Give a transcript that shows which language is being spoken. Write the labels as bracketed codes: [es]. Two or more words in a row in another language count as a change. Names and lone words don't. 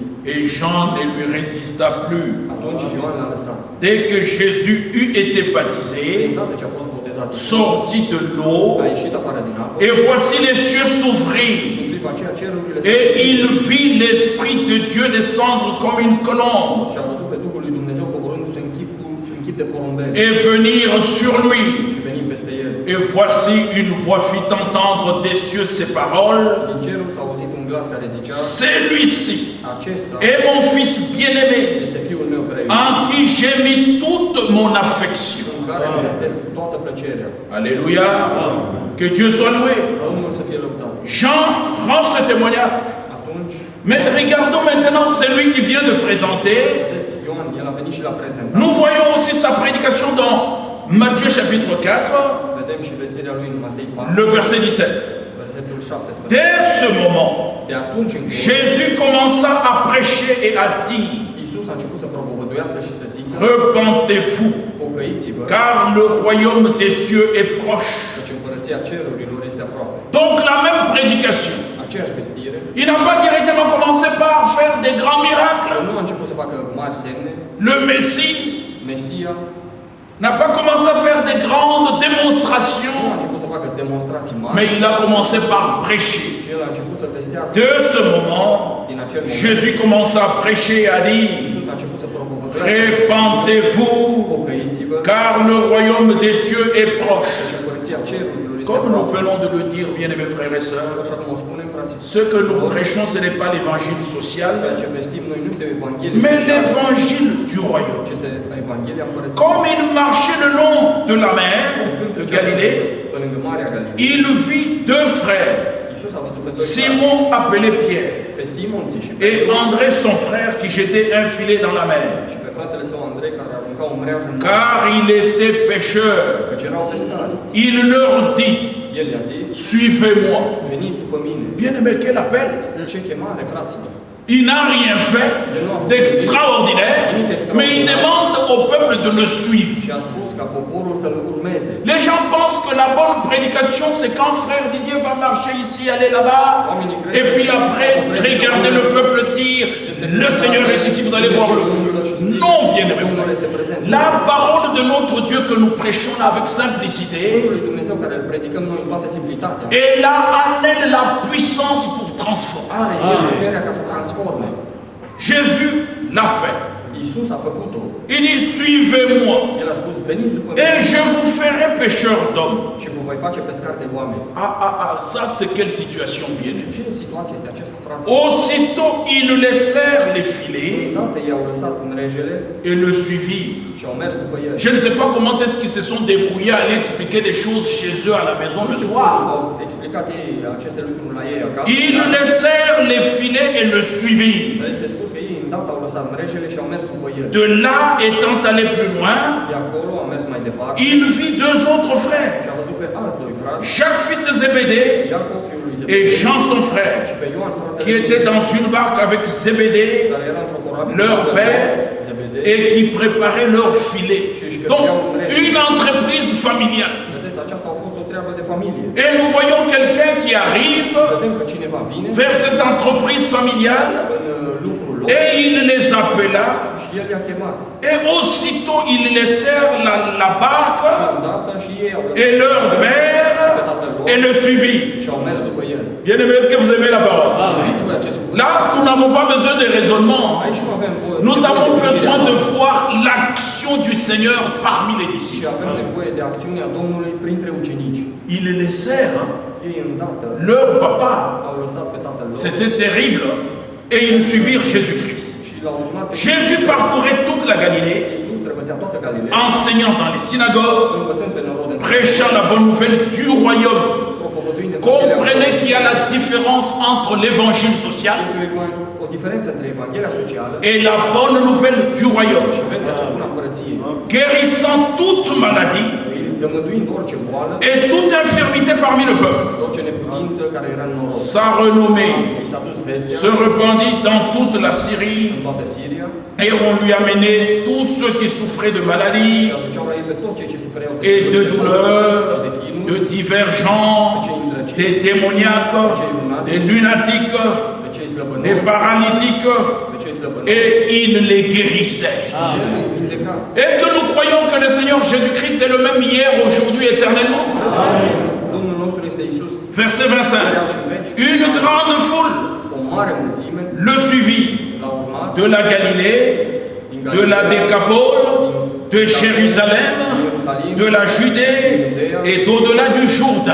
[fr] Et Jean ne lui résista plus. [ro] Atunci Ioan l-a lăsat. [fr] Dès que Jésus eut été [ro] De [fr] baptisé, [ro] îndată ce a fost botezat, [fr] sortit de l'eau, [ro] a ieșit afară din apă [fr] et voici les cieux [ro] și [fr] s'ouvrirent. [ro] în clipa aceea cerurile [fr] Et [ro] s-au [fr] il [ro] deschis [fr] vit l'Esprit de Dieu descendre comme une colombe [ro] și a văzut pe Duhul lui Dumnezeu coborându-se în chip de porumbel [fr] et venir sur lui. [ro] și venind peste el. [fr] Et voici une voix fit entendre des cieux ces paroles. [ro] Din cerul s-a auzit un glas care zicea: [fr] Celui-ci [ro] acesta [fr] est mon fils bien-aimé, [ro] este Fiul meu preiubit, [fr] en qui j'ai mis toute mon affection. [ro] în care îmi găsesc toată plăcerea. [fr] Alléluia. Que Dieu soit loué. [ro] Domnul să fie lăudat. [fr] Jean rend ce témoignage. [ro] Atunci, [fr] Mais regardons maintenant celui qui vient de présenter. [ro] vedeți, Ioan, el a venit și l-a prezentat. [fr] Nous voyons aussi sa prédication dans Matthieu chapitre 4, [ro] Vedem și vestirea lui în Matei 4, [fr] le verset 17. [ro] versetul 17. [fr] Dès ce moment, [ro] De atunci încolo, [fr] Jésus commença à prêcher et à dire, [ro] Iisus a început să propovăduiască și să zică: [fr] repentez-vous, [ro] pocăiți-vă, [fr] car le royaume des cieux est proche. [ro] căci împărăția cerurilor este aproape. [fr] Donc la même prédication. [ro] Aceeași vestire. [fr] Il n'a pas directement commencé par faire des grands miracles. [ro] Nu a început să facă mari semne. [fr] Le Messie [ro] Mesia [fr] n'a pas commencé à faire des grandes [ro] nu a [fr] démonstrations, [ro] început să facă demonstrații mari, [fr] mais il a commencé par prêcher. [ro] și el a început să vestească. [fr] De ce moment, [ro] Din acel moment, [fr] Jésus commença à prêcher et à dire, [ro] Iisus a început să propovăduiască: [fr] répentez-vous, [ro] pocăiți-vă, [fr] car le royaume des cieux est proche. [ro] căci împărăția cerurilor este [fr] Comme nous [ro] aproape. [fr] venons de le dire, bien-aimés frères et sœurs, [ro] Așa cum o spunem, frații, [fr] ce que nous prêchons, ce n'est pas l'évangile [ro] ceea [fr] social, [ro] ce vestim noi nu este Evanghelia [fr] mais [ro] socială, [fr] l'évangile du royaume. [ro] ci este Evanghelia împărăției. [fr] Comme il marchait le long de la mer de Galilée, [ro] Pe lângă Marea Galilei, [fr] il vit deux frères, [ro] Iisus a văzut pe doi frați, [fr] Simon appelé Pierre [ro] pe Simon zi și [fr] et André son frère qui jetait un filet dans la mer, [ro] și pe fratele său Andrei, care arunca o mreajă în mare, [fr] car il était pêcheur. [ro] căci erau pescari. [fr] Il leur dit, [ro] El i-a zis: [fr] suivez-moi. [ro] veniți după mine. [fr] Bien-aimé, quel appel! [ro] Ce chemare, fraților! [fr] Il n'a rien fait d'extraordinaire, mais il demande au peuple de le suivre. [ro] Și a spus ca poporul să-l urmeze. [fr] Les gens pensent que la bonne prédication, c'est quand frère Didier va marcher ici, aller là-bas, et puis après, regardez le peuple dire, le Seigneur est ici, vous allez voir le feu. Non, bien-aimé frère. La parole de notre Dieu que nous prêchons là avec simplicité, [ro] Cuvântul lui Dumnezeu care îl predicăm noi în toată simplitatea, [fr] elle a en elle la puissance pour transformer. [ro] are el puterea ca să transforme. [fr] Jésus l'a fait. [ro] Iisus a făcut-o. [fr] Il dit, suivez-moi, [ro] El a spus: veniți după [fr] et [ro] mine [fr] je vous ferai pécheur d'hommes. [ro] și vă voi face pescari de oameni. [fr] Ça c'est quelle situation, bien-aimé. [ro] Ce situație este aceasta, frați? [fr] Aussitôt, ils laissèrent les filets [ro] Îndată i-au lăsat mrejele [fr] et le suivirent. [ro] și au mers după el. [fr] Je ne sais pas comment est-ce qu'ils se sont débrouillés à aller expliquer des choses chez eux à la maison le soir. [ro] Au explicat ei aceste lucruri la ei acasă. [fr] Ils laissèrent les filets et le suivirent. [ro] Dar este spus că ei îndată au lăsat mrejele și au mers după el. [fr] De là, étant allé plus loin, [ro] De acolo a mers mai departe [fr] il vit deux autres frères, [ro] și a văzut pe alți doi frați, [fr] Jacques fils de Zébédée [ro] Iacov fiul lui [fr] et [ro] Zebedei [fr] Jean son frère, [ro] și pe Ioan fratele [fr] qui étaient dans une barque avec Zébédée [ro] care era într-o corabie [fr] leur [ro] cu [fr] père, [ro] Zebedei. [fr] et qui préparaient leur filet. Donc, une entreprise familiale. [ro] Vedeți, aceasta a fost o treabă de familie. [fr] Et nous voyons quelqu'un qui arrive [ro] Vedem că cineva vine [fr] vers cette entreprise familiale [ro] în lucrul lor [fr] et il les appela [ro] și el i-a chemat. [fr] et aussitôt ils laissèrent la barque [ro] Și îndată și ei au [fr] et [ro] lăsat [fr] leur père et le suivirent. [ro] și au mers după el. [fr] Bien aimé, est-ce que vous aimez la parole? [ro] Vedeți voi acest cuvânt? [fr] Là, nous n'avons pas besoin de raisonnement. [ro] Aici nu avem voie. [fr] Nous avons besoin de voir l'action du Seigneur parmi les [ro] Și [fr] disciples. [ro] avem nevoie de acțiunea Domnului printre ucenici. [fr] Ils laissèrent [ro] Ei îndată [fr] leur papa. [ro] au lăsat pe tatăl lor [fr] C'était terrible. Et ils suivirent Jésus-Christ. [ro] și l-au urmat pe [fr] Jésus parcourait toute la Galilée, [ro] Iisus, străbătea toată Galileea, [fr] enseignant dans les synagogues, [ro] învățând pe norod în [fr] prêchant la bonne nouvelle du royaume. [ro] propovăduind [fr] Comprenez qu'il y a la différence entre l'évangile social [ro] o diferență între Evanghelia socială [fr] et la bonne nouvelle du royaume. [ro] și vestea cea bună a împărăției, [fr] Guérissant toute maladie [ro] dămăduind orice boală [fr] et toute infirmité parmi le peuple. [ro] și orice neputință care era în norod. [fr] Sa renommée [ro] I s-a dus vestea [fr] se répandit dans toute la Syrie [ro] în toată Siria [fr] et on lui amenait tous ceux qui souffraient de [ro] și [fr] maladies [ro] aduceau la ei pe toți cei ce sufereau [fr] et de [ro] boli [fr] douleurs, [ro] și de chinuri, [fr] de divergents, des démoniaques, des lunatiques, [ro] pe cei [fr] des [ro] slăbănoși, [fr] paralytiques, [ro] pe cei [fr] et il les guérissait. Est-ce que nous croyons que le Seigneur Jésus-Christ est le même hier, aujourd'hui, éternellement? Verset 25. Une grande foule le suivit de la Galilée, de la Décapole, de Jérusalem, de la Judée et d'au-delà du Jourdain.